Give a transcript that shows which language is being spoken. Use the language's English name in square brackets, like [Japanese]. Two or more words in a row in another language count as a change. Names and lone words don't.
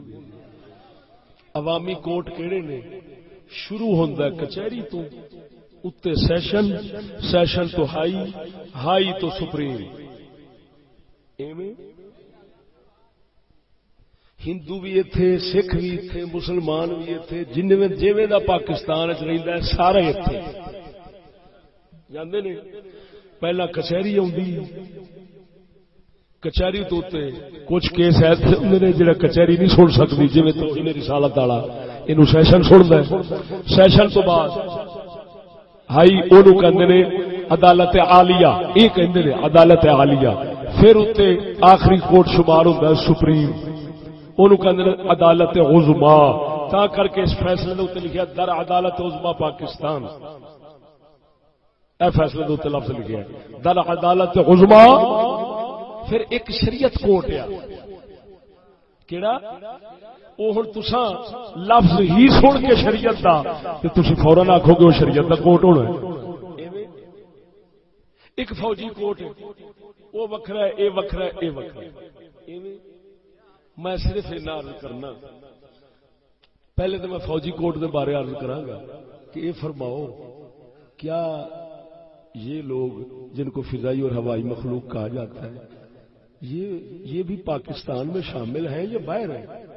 [Punjabi] عوامی کوٹ کیڑے نے؟ شروع ہوندا ہے کچہری تو، اتے سیشن، سیشن تو ہائی، ہائی تو سپریم، ایویں ہندو بھی ایتھے، سکھ بھی ایتھے، مسلمان بھی ایتھے، جویں دا پاکستان وچ رہندا ہے سارے ایتھے جاندے نے۔ پہلا کچہری آندی، کچہری تو کچھ کیس ایسے ہوندے نے جڑا کچہری نہیں سن سکتی، جویں توہین رسالت والا اینو سیشن سندا ہے، سیشن تو بعد ہائی اونوں کہندے نے عدالت عالیہ، یہ کہندے نے عدالت عالیہ، پھر اوتے آخری کوٹ شمار ہوندا ہے سپریم، اونوں کہندے نے عدالت عظما، تا کر کے اس فیصلے دے اوتے لکھیا در عدالت عظما پاکستان، اے فیصلے دے اوتے لفظ لکھیا ہے در عدالت عظما۔ پھر ایک شریعت کوٹ ہے، کیڑا؟ وہ ہن تساں لفظ ہی سن کے شریعت دا تے تسی فوراً آکھو گے وہ شریعت دا کوٹ ہونا ہے۔ ایک فوجی کوٹ ہے، وہ وکھرا ہے، اے وکھرا ہے، اے وکھرا ہے۔ میں صرف اتنا عرض کرنا، پہلے تو میں فوجی کوٹ دے بارے عرض کراں گا [Urdu] کہ یہ فرماؤ کیا یہ لوگ جن کو فضائی اور ہوائی مخلوق کہا جاتا ہے یہ بھی پاکستان میں شامل ہیں یا باہر ہیں؟